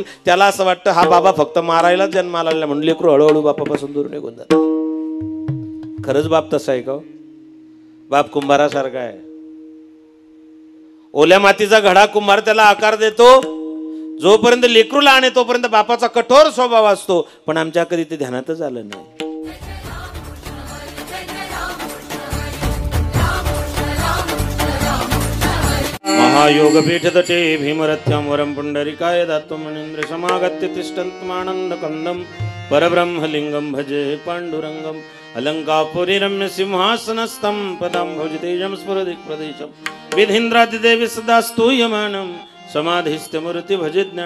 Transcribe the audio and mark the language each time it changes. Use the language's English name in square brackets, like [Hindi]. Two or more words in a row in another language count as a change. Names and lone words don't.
[Marathi] त्याला असं वाटतं हा बाबा फक्त मारायला जन्माला आला म्हणून लेकरू हळूहळू बापापासून दूर निघून जात. खरंच बाप तसा आहे का? बाप कुंभारासारखा आहे. ओल्या मातीचा घडा कुंभार त्याला आकार देतो. जोपर्यंत लेकरू लहान आहे तोपर्यंत बापाचा कठोर स्वभाव असतो, पण आमच्या कधी ते ध्यानातच आलं नाही. [Sanskrit] महायोगपीठ तटे भीमरथ्यं वरं पुंडरीकाय दात्वमनीन्द्र समागत्य तिष्ठन्तमानन्द कंदं परब्रह्मलिंगं भजे पाण्डुरंगं अलंकापुरी रम्य सिंहासनस्थं पदाम्भोजतेजं स्फुरदिक्प्रदेशं विधीन्द्रादिदेवी सदा स्तूयमानं समाधिस्थमूर्ति भजे ज्ञान.